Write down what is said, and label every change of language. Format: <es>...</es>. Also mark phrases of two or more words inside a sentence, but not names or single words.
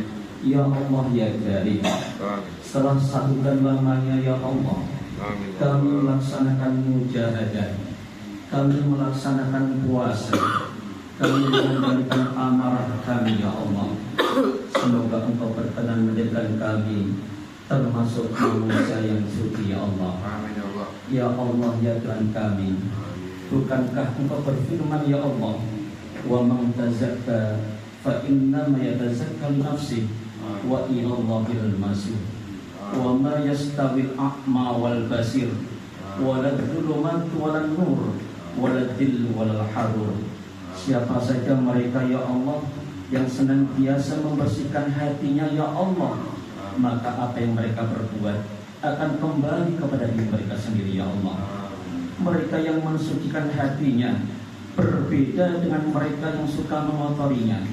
<ar>يا الله يا كريم,</ar> <id>setelah sekian lamanya</id> <ar>يا الله,</ar> <id>kami melaksanakan mujahadah, kami melaksanakan puasa, kami mengendalikan amarah kami</id> <ar>يا الله.</ar> <id>Semoga Engkau berkenan menjadikan kami termasuk manusia yang suci</id> <ar>يا الله. يا الله</ar> <id>ya Tuhan kami, bukankah Engkau berfirman</id> <ar>يا الله, ومن تزكى فإنما يتزكى لنفسه وإلى الله المصير وما يستوي الأعمى والبصير ولا الظلمات ولا النور ولا الظل ولا الحرور.</ar> <id>Siapa saja mereka</id> <ar>يا الله</ar> <id>yang senantiasa membersihkan hatinya</id> <ar>يا الله,</ar> <id>maka apa yang mereka berbuat akan kembali kepada diri mereka sendiri</id> <ar>يا الله.</ar> <id>Mereka yang mensucikan hatinya berbeda dengan mereka yang suka mengotorinya.</id>